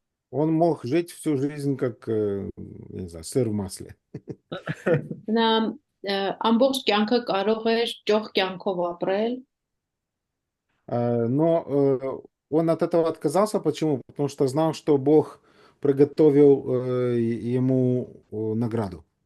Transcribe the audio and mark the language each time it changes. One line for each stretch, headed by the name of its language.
Russian: Он мог жить всю жизнь как, не знаю, сыр в масле.
Armenian: Նա ամբողջ կյանքը կարող էր ճոխ կյանքով ապրել,
Russian: Но он от этого отказался. Почему? Потому что знал, что Бог приготовил ему награду.